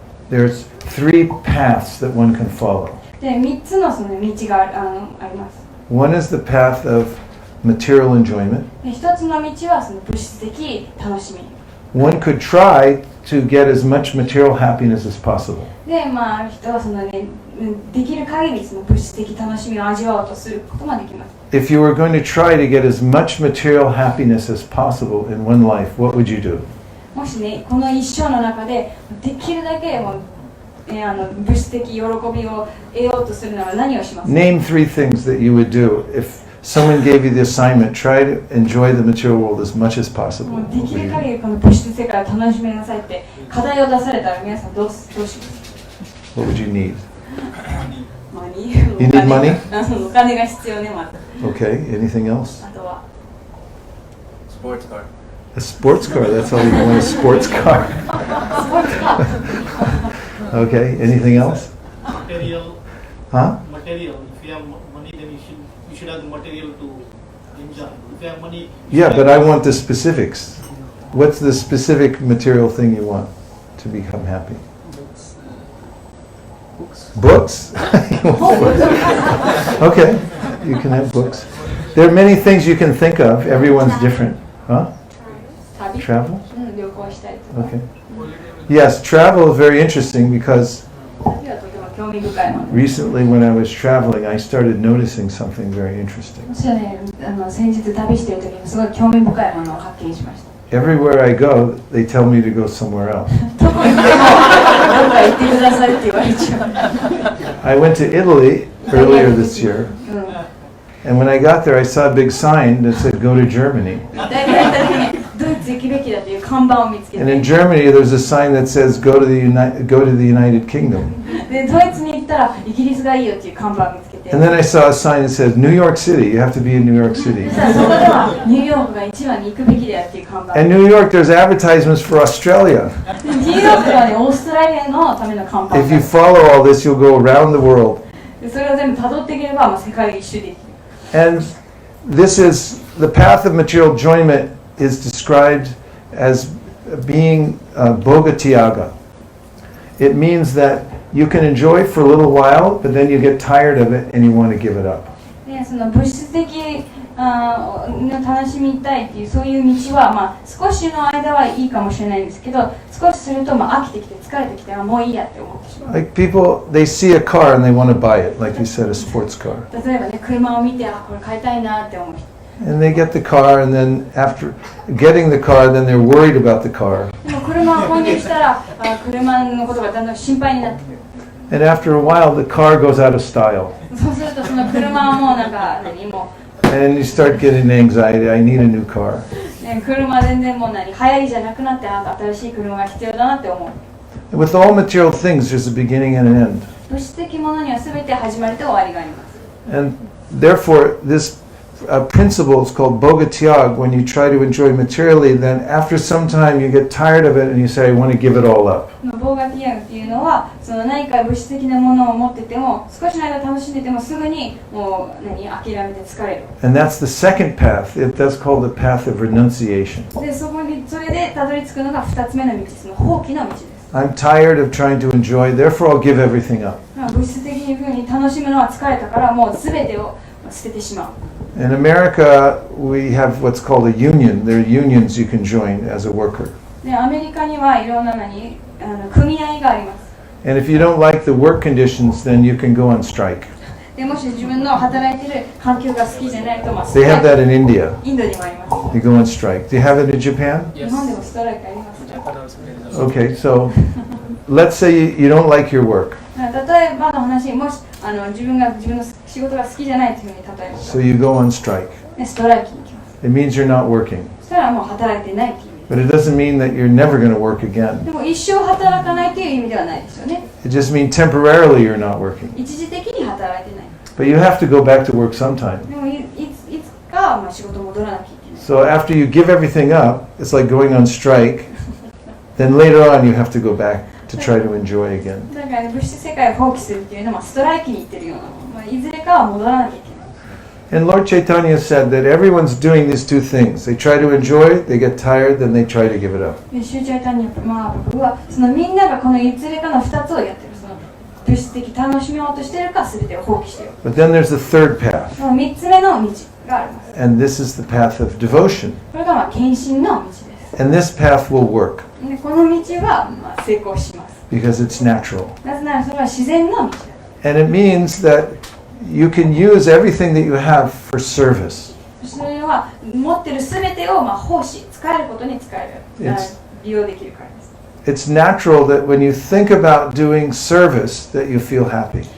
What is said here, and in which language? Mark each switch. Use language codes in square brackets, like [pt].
[en] There's three paths that one can follow. [ja] で、3つのその道があります。 [en] One is the path of material enjoyment. [ja] で、1つの道はその物質的楽しみ。 [en] One could try to get as much material happiness as possible. [ja] で、まあ人はそのね、できる限りその物質的楽しみを味わおうとすることができます。 [en] If you were going to try to get as much material happiness as possible in one life, what would you do? [ja] もしね、この一生の中でできるだけもう、物質的喜びを得ようとするなら何をしますか？ [en] Name three things that you would do if someone gave you the assignment. Try to enjoy the material world as much as possible. [ja] もうできる限りこの物質世界を楽しめなさいって課題を出されたら皆さんどうします？ [en] What would you need? マニ You need money? [ja] お金が必要ね、まず。 [en] Okay, anything else? [ja] あとは [en] Sports car. A sports car, that's all you want, a sports car. [ja] スポーツカー。 [en] Okay, anything else? Material. Huh? Material. If you have money, then you should have the material to enjoy. If you have money. Yeah, but I want the specifics. What's the specific material thing you want to become happy? Books? You want books? Okay, you can have books. There are many things you can think of. Everyone's different. Huh? [ja] 旅 [en] Travel? [ja] 旅行したりとか。 [en] Okay. Yes, travel is very interesting because [ja] 旅はとても興味深いもの。 [en] recently when I was traveling, I started noticing something very interesting. [ja] 私はね、先日旅している時にすごい興味深いものを発見しました。 [en] Everywhere I go, they tell me to go somewhere else. [ja] どこ行ってもどこか行ってくださいって言われちゃう。 [en] I went to Italy earlier this year, and when I got there, I saw a big sign that said "Go to Germany." [ja] 大体行った時にドイツ行くべきだという看板を見つけ [en] And in [ja] て、 [en] Germany, there's a sign that says "Go to the United Kingdom." [ja] でドイツに行ったらイギリスがいいよっていう看板を見つけて、 [en] And then I saw a sign that says "New York City." You have to be in New York City. [ja] そしたらそこではニューヨークが一番に行くべきだよっていう看板。 [en] And New York, there's advertisements for Australia. [ja] でニューヨークではね、オーストラリアのための看板 [en] If you follow all this, you'll go around the world. [ja] でそれを全部辿っていければ、世界一周できる。 [en] And this is the path of material enjoyment is described as being bhogatyaga. It means that you can enjoy for a little while, but then you get tired of it and you want to give it up. [ja] でその物質的楽しみたいっていうそういう道は、少しの間はいいかもしれないんですけど、少しすると飽きてきて疲れてきてもういいやって思ってしまう。 [en] Like people, they see a car and they want to buy it, like you said, a sports car. [ja] 例えばね、車を見てこれ買いたいなって思う人。 [en] And they get the car, and then after getting the car, then they're worried about the car. [ja] でも車を購入したら車のことがだんだん心配になってくる。 [en] And after a while, the car goes out of style. [ja] そうするとその車はもうもう [en] And you start getting anxiety. I need a new car. [ja] ね、車全然もう流行りじゃなくなって新しい車が必要だなって思う。 [en] And with all material things, there's a beginning and an end. [ja] 物質的ものには全て始まりと終わりがあります。 [en] And therefore, this principle is called bogatyag. When you try to enjoy materially, then after some time you get tired of it and you say, I want to give it all up. [ja] ボーガティアグっていうのはその何か物質的なものを持ってても少しの間楽しんでてもすぐにもう諦めて疲れる。 [en] And that's the second path. That's called the path of renunciation. [ja] でそれでたどり着くのが2つ目の道、その放棄の道です。 [en] I'm tired of trying to enjoy, therefore I'll give everything up. [ja] 物質的に楽しむのは疲れたからもう全てを捨ててしまう。 [en] In America, we have what's called a union. There are unions you can join as a worker. [ja] でアメリカにはいろんな組合があります。 [en] And if you don't like the work conditions, then you can go on strike. [ja] でもし自分の働いてる環境が好きじゃないと、スト [en] They [ja] ライ [en] have [ja] ク [en] that in India. [ja] インドにもあります。 [en] You go on strike. Do you have it in Japan? [ja] 日本でもストライクあります。 [en] Okay, so let's say you don't like your work. [ja] 例えばの話、もし自分の仕事が好きじゃないというふうに例えます。 [en] So you go on strike. [ja] でストライキに行きます。 [en] It means you're not working. [ja] そしたらもう働いてないっていう意味。 [en] But it doesn't mean that you're never going to work again. [ja] でも一生働かないっていう意味ではないですよね。 [en] It just means temporarily you're not working. [ja] 一時的に働いてない。 [en] But you have to go back to work sometime. [ja] でもいつか仕事戻らなきゃいけない。 [en] So after you give everything up, it's like going on strike. Then later on you have to go back to try to enjoy again. [ja] だから、物質世界を放棄するっていうのはストライキに行ってるようなもの、いずれかは戻らなきゃいけない。 [en] And Lord Chaitanya said that everyone's doing these two things. They try to enjoy, they get tired, then they try to give it up. [ja] でシューチャイタニア僕はそのみんながこのいずれかの2つをやってる。その物質的楽しみようとしているか全てを放棄している。 [en] But then there's the third path. [ja] その3つ目の道があります。 [en] And this is the path of devotion. [ja] これが献身の道です。 [en] And this path will work [ja] でこの道は成功します。 [en] because it's natural. [ja] なぜならそれは自然の道だ。 [en] And it means that you can use everything that you have for service. [ja] それは持っている全てを奉仕、使えることに使える。利用できるからです。 [en] It's natural that when you think about doing service that you feel happy.